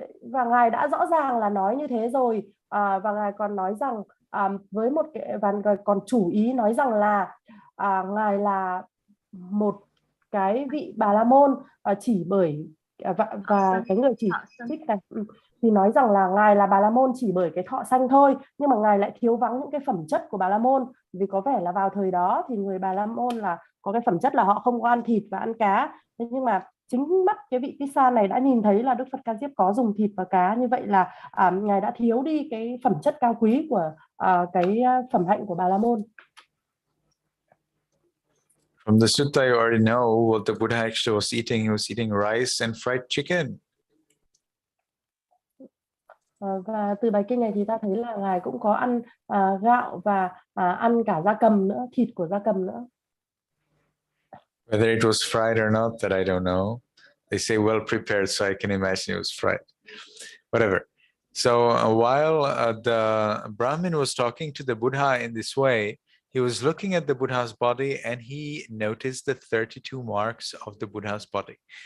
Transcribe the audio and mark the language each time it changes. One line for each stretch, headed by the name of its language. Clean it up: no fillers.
Vietnamese: Và ngài đã rõ ràng là nói như thế rồi, và ngài còn nói rằng với một cái, và còn chủ ý nói rằng là ngài là một cái vị Bà La Môn chỉ bởi và cái người chỉ trích này thì nói rằng là ngài là Bà La Môn chỉ bởi cái thọ sanh thôi, nhưng mà ngài lại thiếu vắng những cái phẩm chất của Bà La Môn, vì có vẻ là vào thời đó thì người Bà La Môn là có cái phẩm chất là họ không có ăn thịt và ăn cá. Thế nhưng mà chính mắt cái vị Tissa này đã nhìn thấy là Đức Phật Ca-diếp có dùng thịt và cá, như vậy là ngài đã thiếu đi cái phẩm chất cao quý của cái phẩm hạnh của Bà La Môn.
English: From the sutta, you already know what the Buddha actually was eating. He was eating rice and fried chicken.
Vietnamese: Và từ bài kinh này thì ta thấy là ngài cũng có ăn gạo và ăn cả gia cầm nữa, thịt của gia cầm nữa.
English: Whether it was fried or not, that I don't know. They say well prepared, so I can imagine it was fried. Whatever. So while the Brahmin was talking to the Buddha in this way, he was looking at the Buddha's body and he noticed the 32 marks of the Buddha's body.